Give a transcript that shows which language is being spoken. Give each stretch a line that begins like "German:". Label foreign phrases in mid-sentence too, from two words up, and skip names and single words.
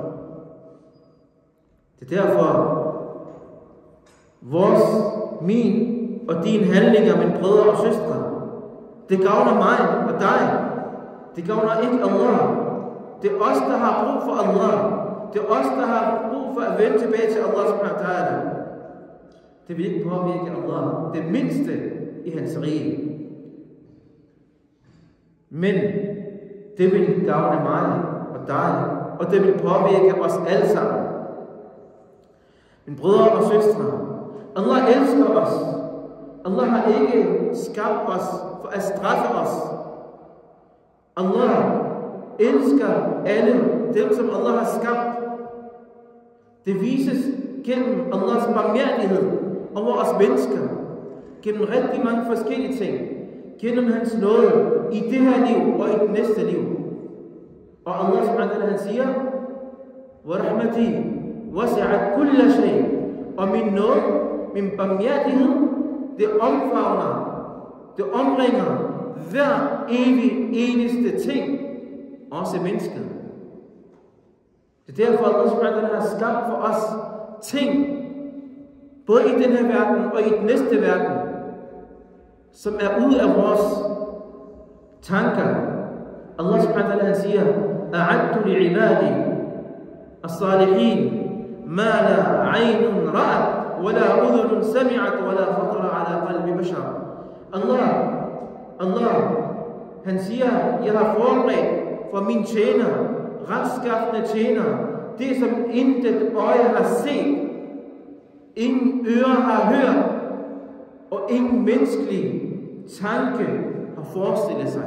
Danish: Det er derfor min og din handlinger, mine brødre og søstre, det gavner mig og dig. Det gavner ikke Allah. Det er os, der har brug for Allah. Det er os, der har brug for at vende tilbage til Allah
Arabic: سبحانه وتعالى.
Danish: Det vil ikke påvirke Allah det mindste i hans rige. Men det vil gavne mig og dig, og det vil påvirke os alle sammen. Mine brødre og søstre, Allah elsker os. Allah har ikke skabt os for at straffe os. Allah elsker alle dem, som Allah har skabt. Det vises gennem Allahs barmhjertighed over os mennesker, gennem rigtig mange forskellige ting, gennem hans nåde i det her liv og i det næste liv. Og Allah
Arabic: سبحانه وتعالى,
Danish: han siger,
Arabic: وَرَحْمَتِي وَسِعَتْ كُلَّ شَيْءٍ.
Danish: Og min nåde, min barmhjertighed, det omfavner, det omringer hver evig eneste ting, også mennesket. Det er derfor, at Allah
Arabic: سبحانه وتعالى
Danish: har skabt for os ting, både i den her verden og i den næste verden, som er ude af vores tanker. Allah
Arabic: سبحانه وتعالى,
Danish: han siger,
Arabic: أَعَدْتُ لِعِبَادِي الصَّالِحِينَ مَا لَا عَيْنٌ رَأَتْ وَلَا أُذُنٌ سَمِعَتْ وَلَا خَطَرَ عَلَى قَلْبِ بَشَرٍ.
Danish: Allah, han siger, jeg har forberedt for mine tjener, retskaffende tjener, det som intet øje har set, ingen ører har hørt, og ingen menneskelig tanke har forestillet sig.